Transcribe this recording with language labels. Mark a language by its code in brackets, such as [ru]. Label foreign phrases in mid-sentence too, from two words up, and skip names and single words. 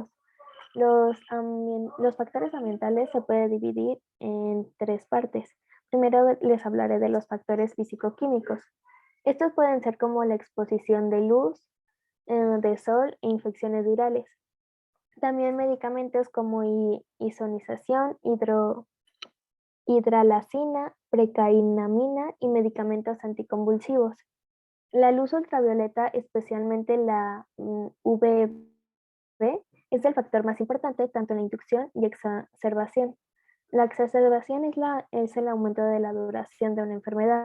[es] Los factores ambientales se pueden dividir en tres partes. Primero les hablaré de los factores físico-químicos. Estos pueden ser como la exposición de luz, de sol e infecciones virales. También medicamentos como isonización, hidralazina, precainamina y medicamentos anticonvulsivos. La luz ultravioleta, especialmente la UVB, es el factor más importante tanto en la inducción y exacerbación. La exacerbación es el aumento de la duración de una enfermedad.